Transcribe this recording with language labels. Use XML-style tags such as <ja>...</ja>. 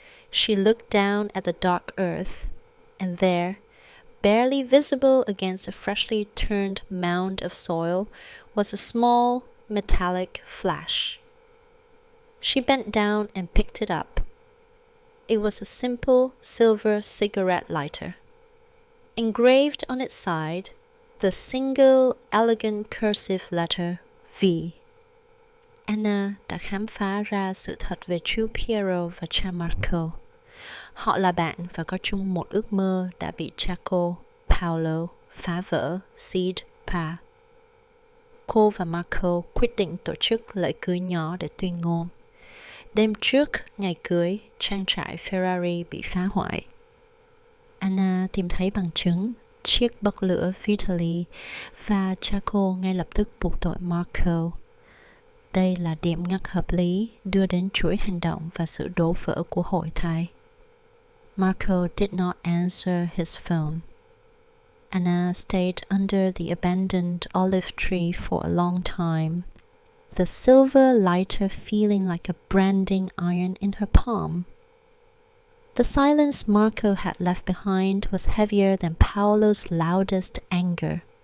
<en>She looked down at the dark earth, and there, barely visible against a freshly turned mound of soil, was a small metallic flash. She bent down and picked it up. It was a simple silver cigarette lighter. Engraved on its side, the single elegant cursive letter V.</en> <vi>Anna đã khám phá ra sự thật về chú Piero và cha Marco. Họ là bạn và có chung một ước mơ đã bị cha cô, Paolo, phá vỡ, Seed, Pa. Cô và Marco quyết định tổ chức lễ cưới nhỏ để tuyên ngôn. Đêm trước ngày cưới, trang trại Ferrari bị phá hoại. Anna tìm thấy bằng chứng, chiếc bật lửa Vitali và cha cô ngay lập tức buộc tội Marco. Đây là điểm ngắt hợp lý đưa đến chuỗi hành động và sự đổ vỡ của hội thai.</vi> <en>Marco did not answer his phone. Anna stayed under the abandoned olive tree for a long time, the silver lighter feeling like a branding iron in her palm. The silence Marco had left behind was heavier than Paolo's loudest anger.</en>